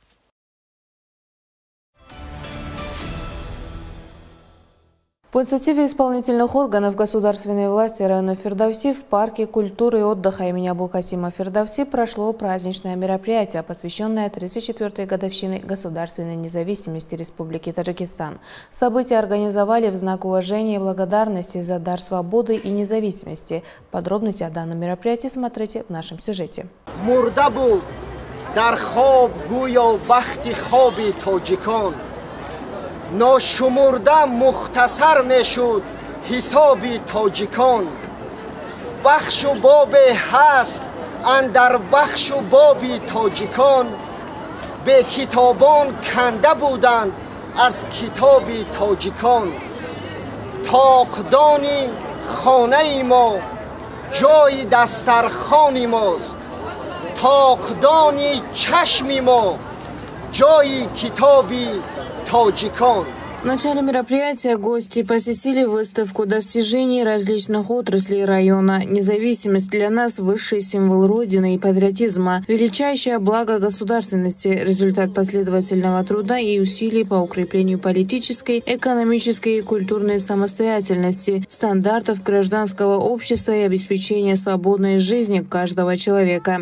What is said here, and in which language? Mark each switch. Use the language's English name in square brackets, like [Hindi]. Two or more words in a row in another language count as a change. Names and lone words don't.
[Russian] По инициативе исполнительных органов государственной власти района Фирдавси в парке культуры и отдыха имени Абулкасима Фирдавси прошло праздничное мероприятие, посвященное 34-й годовщине государственной независимости Республики Таджикистан. Событие организовали в знак уважения и благодарности за дар свободы и независимости. Подробности о данном мероприятии смотрите в нашем сюжете. [Persian] ناشمرده مختصر میشد حساب تاجیکان بخش و باب هست اندر بخش و بابی تاجیکان به کتابان کنده بودند از کتاب تاجیکان تاقدانی خانه ما جای دسترخوان ماست تاقدانی چشم ما جای کتابی تاجیکان. [Russian] В начале мероприятия гости посетили выставку достижений различных отраслей района. Независимость для нас – высший символ Родины и патриотизма, величайшее благо государственности, результат последовательного труда и усилий по укреплению политической, экономической и культурной самостоятельности, стандартов гражданского общества и обеспечения свободной жизни каждого человека.